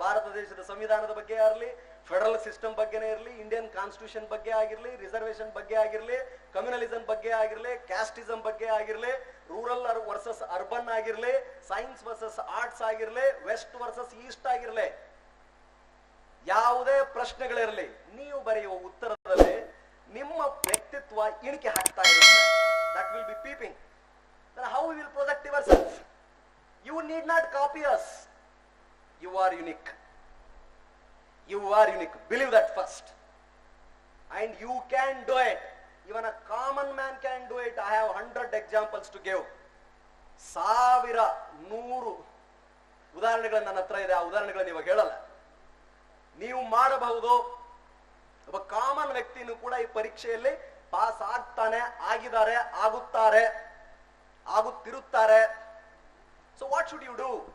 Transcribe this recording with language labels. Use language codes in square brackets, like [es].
[kn] ಭಾರತ ದೇಶದ ಸಂವಿಧಾನದ ಬಗ್ಗೆ ಇರಲಿ, ಫೆಡರಲ್ ಸಿಸ್ಟಮ್ ಬಗ್ಗೆನೇ ಇರಲಿ, ಇಂಡಿಯನ್ ಕಾನ್ಸ್ಟಿಟ್ಯೂಷನ್ ಬಗ್ಗೆ ಆಗಿರಲಿ, ರಿಸರ್ವೇಶನ್ ಬಗ್ಗೆ ಆಗಿರಲಿ, ಕಮ್ಯುನಲಿಸಂ ಬಗ್ಗೆ ಆಗಿರಲಿ, ಕ್ಯಾಸ್ಟಿಸಂ ಬಗ್ಗೆ ಆಗಿರಲಿ, ರೂರಲ್ ವರ್ಸಸ್ ಅರ್ಬನ್ ಆಗಿರಲಿ, ಸೈನ್ಸ್ ವರ್ಸಸ್ ಆರ್ಟ್ಸ್ ಆಗಿರಲಿ, ವೆಸ್ಟ್ ವರ್ಸಸ್ ಈಸ್ಟ್ ಆಗಿರಲಿ, ಯಾವುದೇ ಪ್ರಶ್ನೆಗಳಿರಲಿ, ನೀವು ಬರೆಯುವ ಉತ್ತರದಲ್ಲಿ ನಿಮ್ಮ ವ್ಯಕ್ತಿತ್ವ ಇಣಿಕೆ ಹಾಕ್ತಾ ಇರುತ್ತೆ. [en] That will be peeping. Then how we will project yourself? You need not copy us. You are unique. You are unique. Believe that first. And you can do it. Even a common man can do it. I have 100 examples to give. [kn] 100 ಉದಾಹರಣೆಗಳು ನನ್ನ ಹತ್ರ ಇದೆ. ಆ ಉದಾಹರಣೆಗಳನ್ನು ಇವಾಗ ಹೇಳಲ್ಲ. ನೀವು ಮಾಡಬಹುದು. ಒಬ್ಬ ಕಾಮನ್ ವ್ಯಕ್ತಿನೂ ಕೂಡ ಈ ಪರೀಕ್ಷೆಯಲ್ಲಿ ಪಾಸ್ ಆಗ್ತಾನೆ, ಆಗಿದ್ದಾರೆ, ಆಗುತ್ತಾರೆ, ಆಗುತ್ತಿರುತ್ತಾರೆ. [en] So what should you do?